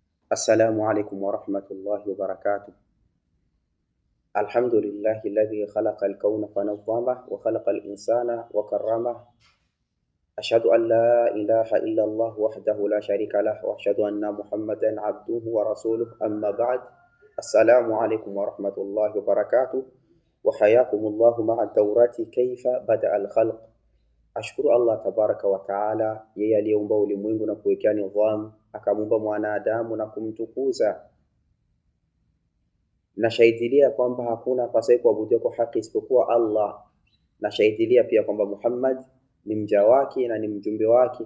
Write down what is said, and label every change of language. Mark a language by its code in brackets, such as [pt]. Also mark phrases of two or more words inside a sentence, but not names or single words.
[ar] السلام عليكم ورحمة الله وبركاته. الحمد لله الذي خلق الكون فنظمه وخلق الإنسان وكرمه. أشهد أن لا إله إلا الله وحده لا شريك له وأشهد أن محمدا عبده ورسوله. أما بعد، السلام عليكم ورحمة الله وبركاته، وحياكم الله مع الدورة كيف بدأ الخلق. [sw] Ashukuru Allah [ar] تبارك وتعالى, [sw] yeye aliyeumba ulimwengu na kuwekea nidhamu, akamuumba mwanadamu na kumtukuza. Na shahidilia kwamba hakuna apasaye kuabudiwa kwa haki isipokuwa Allah. Na shahidilia pia kwamba Muhammad ni mja wake na ni mjumbe wake.